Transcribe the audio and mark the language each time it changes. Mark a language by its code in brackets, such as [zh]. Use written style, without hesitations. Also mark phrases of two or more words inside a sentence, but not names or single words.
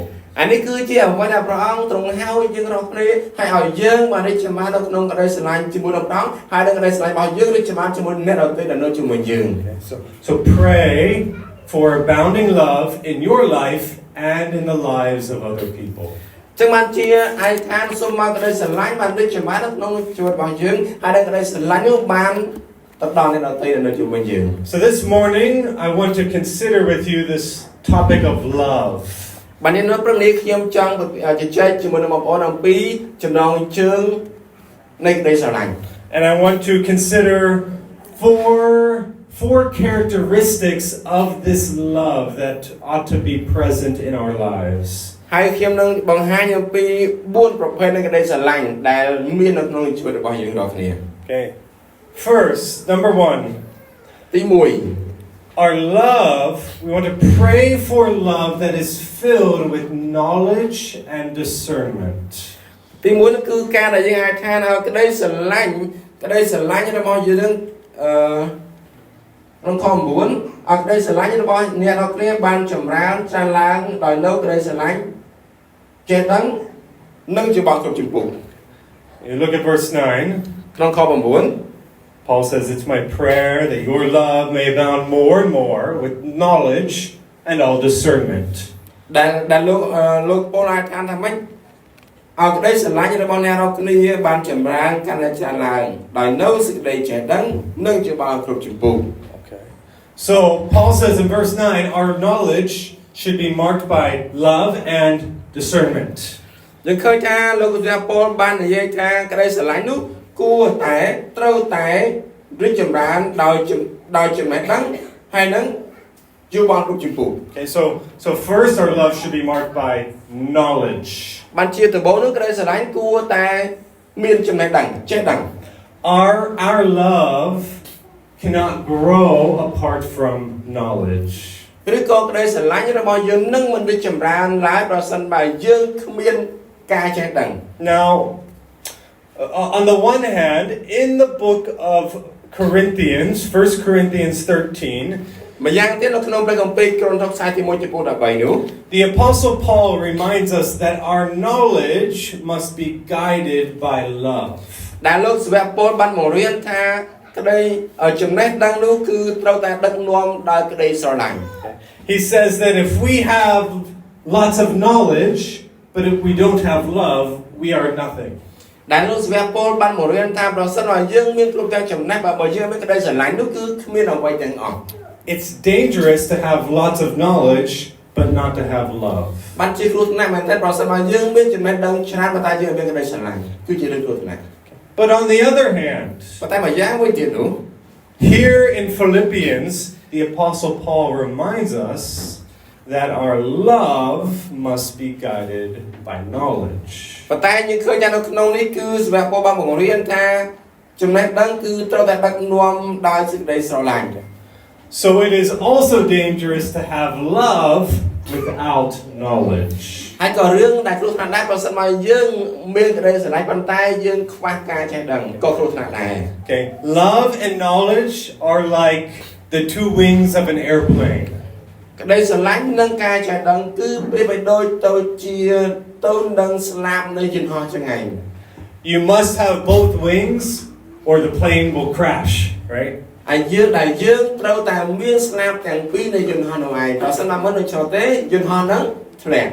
[km] អានេះគឺជាអ្វីដែលព្រះអង្គទ្រង់ហៅយើងរាល់គ្នាឲ្យយើងបានរីកចម្រើននៅក្នុងក្តីស្រឡាញ់ជាមួយនឹងព្រះអង្គហើយនឹងក្តីស្រឡាញ់របស់យើងរីកចម្រើនជាមួយអ្នកដទៃដែលនៅជាមួយយើង [en] So pray for abounding love in your life and in the lives of other people. [km] ចឹងបានជាឯកឋានសូមមកក្តីស្រឡាញ់បានរីកចម្រើននៅក្នុងជីវិតរបស់យើងហើយនឹងក្តីស្រឡាញ់នោះបានទៅដល់អ្នកដទៃដែលនៅជាមួយយើង [en] So this morning I want to consider with you this topic of love. [km] បាទនៅព្រឹកនេះខ្ញុំចង់ជជែកជាមួយនឹងបងប្អូនអំពីចំណងជើងនៃក្តីស្រឡាញ់ [en] And I want to consider four characteristics of this love that ought to be present in our lives. [km] ហើយខ្ញុំនឹងបង្ហាញអំពី4ប្រភេទនៃក្តីស្រឡាញ់ដែលមាននៅក្នុងជីវិតរបស់យើងរាល់គ្នា [en] Okay. First, number 1. [km] ទី1 [en] Our love, we want to pray for love that is filled with knowledge and discernment. [km] ទី1នោះគឺការដែលយើងអាចថាឲ្យក្តីស្រឡាញ់របស់យើងក្នុងខ9ឲ្យក្តីស្រឡាញ់របស់អ្នករាល់គ្នាបានចម្រើនច្រើនឡើងដោយនៅក្តីស្រឡាញ់ចេះដឹងនិងជាបទគ្រប់ជំពូក [en] You look at verse 9. [km] ក្នុងខ9 [en] Paul says, it's my prayer that your love may abound more and more with knowledge and all discernment. [km] ដែលលោកប៉ូលថាថាម៉េចឲ្យក្តីស្រឡាញ់របស់អ្នករាល់គ្នាបានចម្រើនកាន់តែច្រើនឡើងដោយនៅសេចក្តីចេះដឹងនិងជាបាល់គ្រប់ចម្ពោះ [en] Okay. So Paul says in verse 9, our knowledge should be marked by love and discernment. [km] យើងឃើញថាលោកសាប៉ូលបាននិយាយថាក្តីស្រឡាញ់នោះគួរតែត្រូវតែរីកចម្រើនដោយចំណេះដឹងហើយនឹងយោបល់គ្រប់ចម្ពោះ [en] Okay, so first our love should be marked by knowledge. [km] បានជាដំបូងនោះក្តីស្រឡាញ់គួរតែមានចំណេះដឹងចេះដឹង [en] Our love cannot grow apart from knowledge. [km] ឬក៏ក្តីស្រឡាញ់របស់យើងនឹងមិនរីកចម្រើនឡើយប្រសិនបើយើងគ្មានការចេះដឹង [en] Now, on the one hand, in the book of Corinthians, 1 Corinthians 13, [km] ម្យ៉ាងទៀតនៅក្នុងព្រះគម្ពីរក្រុនថូសខ្សែទី1ចំពោះ13នោះ [en] the Apostle Paul reminds us that our knowledge must be guided by love. [km] ដែលលោកសាវកប៉ូលបានបង្រៀនថាក្តីចំណេះដឹងនោះគឺត្រូវតែដឹកនាំដោយក្តីស្រឡាញ់ [en] He says that if we have lots of knowledge, but if we don't have love, we are nothing. [km] ដែលលោកសាវកប៉ូលបានបង្រៀនថាប្រសិនបើយើងមានគ្រប់ទាំងចំណេះបើយើងមានក្តីស្រឡាញ់នោះគឺគ្មានអ្វីទាំងអស់ [en] It's dangerous to have lots of knowledge, but not to have love. [km] បានជាគ្រោះថ្នាក់មែនទេប្រសិនបើយើងមានចំណេះដឹងច្រើនប៉ុន្តែយើងមានក្តីស្រឡាញ់គឺជារឿងគ្រោះថ្នាក់ [en] But on the other hand, [km] ប៉ុន្តែម្យ៉ាងវិញទៀតនោះ [en] here in Philippians, the Apostle Paul reminds us that our love must be guided by knowledge. [km] ប៉ុន្តែយើងឃើញថានៅក្នុងនេះគឺសាវកប៉ូលបានបង្រៀនថាចំណេះដឹងគឺត្រូវតែដឹកនាំដោយសេចក្តីស្រឡាញ់ [en] So it is also dangerous to have love without knowledge. [km] ហើយក៏រឿងដែលគ្រោះថ្នាក់ដែរប្រសិនបើយើងមានក្តីស្រឡាញ់ប៉ុន្តែយើងខ្វះការចេះដឹងក៏គ្រោះថ្នាក់ដែរ [en] Okay, love and knowledge are like the two wings of an airplane. [km] ក្តីស្រឡាញ់និងការចេះដឹងគឺប្រៀបឲ្យដូចទៅជាទៅនឹងស្លាបនៃយន្តហោះចង្អេរ [en] You must have both wings or the plane will crash, right? [km] ហើយយើងត្រូវតែមានស្លាបទាំងពីរនៃយន្តហោះនោះឯងប្រសិនបើមិនដូច្នោះទេយន្តហោះហ្នឹងធ្លាក់